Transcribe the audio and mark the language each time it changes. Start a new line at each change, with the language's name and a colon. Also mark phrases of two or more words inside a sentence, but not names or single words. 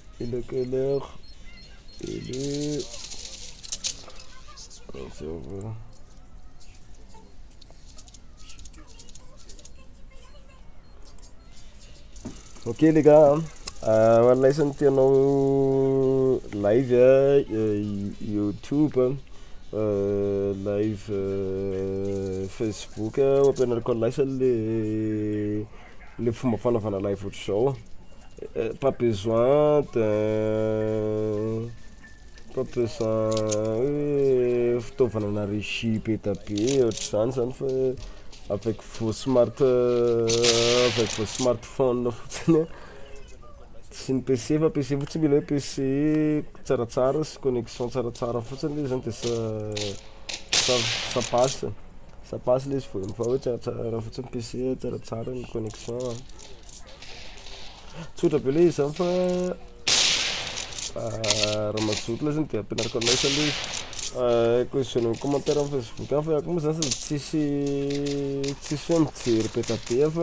French: quelle heure? Il est... Si on veut. Ok les gars,
Malagasy: wallahi sa tianao live YouTube, live Facebook, ampianariko an'lay le fomba fanaovana live ohatr'izao.
French: Pas besoin pas besoin
Malagasy: hoe fitaovana na régie be da be ohatr'izany zany fa
French: avec vos smartphone
Malagasy: fotsiny sy ny PC fa PC fotsiny mila hoe PC tsaratsara sy connexion tsaratsara fotsiny le zany de
French: ça passe
Malagasy: le izy voany fa hoe tsaratsara fotsiny PC tsaratsara ny connexion tsotra be le izy zany fa raha mazoto le zany de ampianariko anay sa le izy
French: question commentaire
Malagasy: amin'ny Facebook fa ako moa zany sady tsisy hoe mijery be da be fa